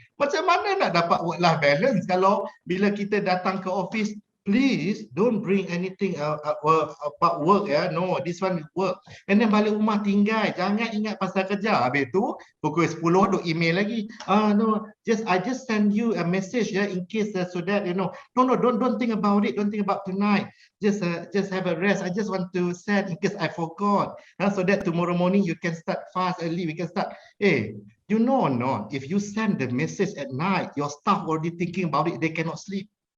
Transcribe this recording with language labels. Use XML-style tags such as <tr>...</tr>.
<ms>Macam mana nak dapat work-life balance kalau bila kita datang ke office,</ms> <en>please don't bring anything about work no, this one is work.</en> <ms>And then balik rumah tinggal, jangan ingat pasal kerja. Habis tu pukul 10 duk email lagi.</ms> <en>No, I just send you a message in case so that no, don't think about it, don't think about tonight. Just have a rest. I just want to send in case I forgot. So that tomorrow morning you can start fast early. We can start. Hey, you know or not, if you send the message at night, your staff already thinking about it, they cannot sleep.</en>